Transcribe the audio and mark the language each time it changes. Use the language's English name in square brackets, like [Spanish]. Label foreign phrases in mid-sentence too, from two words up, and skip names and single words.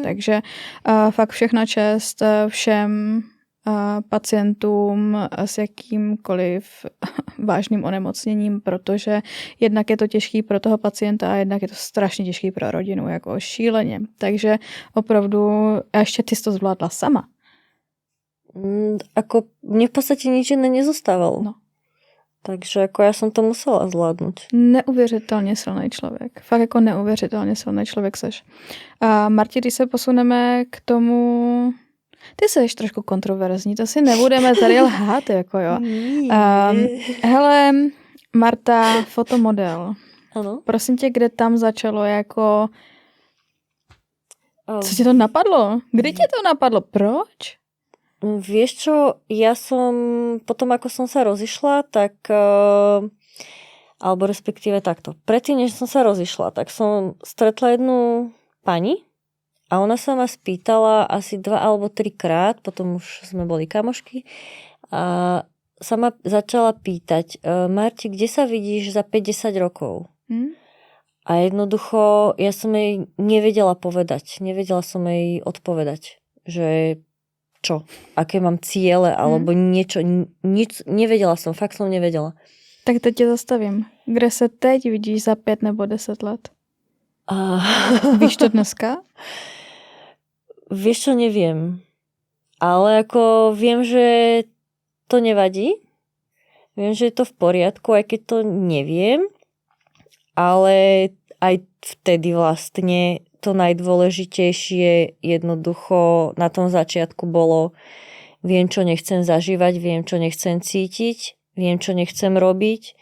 [Czech] Takže fakt všechna čest všem pacientům s jakýmkoliv vážným onemocněním, protože jednak je to těžký pro toho pacienta a jednak je to strašně těžký pro rodinu, jako šíleně. Takže opravdu, a ještě ty jsi to zvládla sama. [Slovak] Ako mne v podstate nič iné nezostávalo. No. Takže ako ja som to musela zvládnuť. [Czech] Neuvěřitelně silný člověk. Fakt jako neuvěřitelně silný člověk seš. A Marti, když se posuneme k tomu... Ty jsi trošku kontroverzní, to si nebudeme tady lhát, jako jo. Hele, Marta, fotomodel. Ano. Prosím tě, kde tam začalo jako... Co ti to napadlo? Kdy ti to napadlo? Proč? [Slovak] Vieš čo, ja som potom, ako som sa rozišla, tak alebo respektíve takto. Predtým, než som sa rozišla, tak som stretla jednu pani a ona sa ma spýtala asi 2 alebo 3 krát, potom už sme boli kamošky, a sa ma začala pýtať, Marti, kde sa vidíš za 50 rokov? A jednoducho ja som jej nevedela povedať, nevedela som jej odpovedať, že čo, aké mám ciele, alebo niečo, nic, nevedela som, fakt som nevedela. [Czech] Tak teď tě zastavím. Kde se teď vidíš za 5 nebo 10 let? Víš to dneska? [Slovak] Vieš čo, neviem. Ale ako viem, že to nevadí. Viem, že je to v poriadku, aj keď to neviem. Ale aj vtedy vlastne to najdôležitejšie jednoducho na tom začiatku bolo, viem, čo nechcem zažívať, viem, čo nechcem cítiť, viem, čo nechcem robiť.